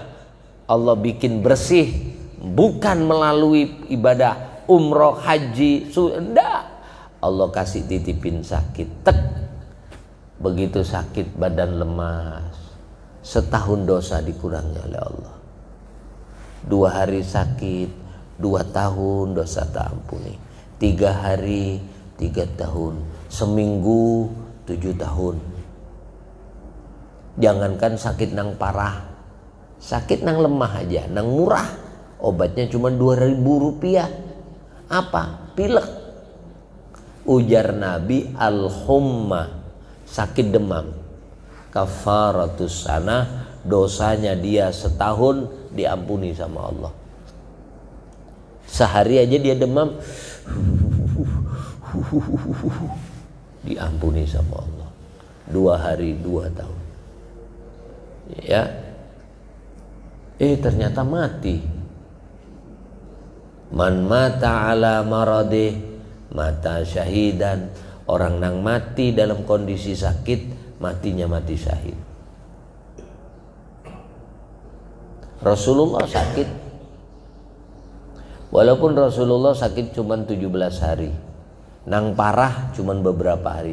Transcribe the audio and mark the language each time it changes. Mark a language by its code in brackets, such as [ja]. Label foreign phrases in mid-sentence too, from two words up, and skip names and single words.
[id] Allah bikin bersih, bukan melalui ibadah umroh, haji, enggak. Allah kasih titipin sakit, tek, Begitu sakit badan lemas, setahun dosa dikurangi oleh Allah. 2 hari sakit, 2 tahun dosa tak ampuni. 3 hari, 3 tahun. Seminggu, 7 tahun. [bjn] Jangankan sakit nang parah, sakit nang lemah aja, nang murah, obatnya cuma 2.000 rupiah. [id] Apa? Pilek. Ujar Nabi, [ar] al-humma, [id] sakit demam, [ar] kafaratus sanah, [id] dosanya dia setahun diampuni sama Allah. Sehari aja dia demam, diampuni sama Allah. 2 hari, 2 tahun. Ya, ternyata mati. [ar] Man mata ala maradih mata syahidan. [bjn] Orang nang mati dalam kondisi sakit, matinya mati syahid. [id] Rasulullah sakit, walaupun Rasulullah sakit cuma 17 hari, nang parah cuma beberapa hari.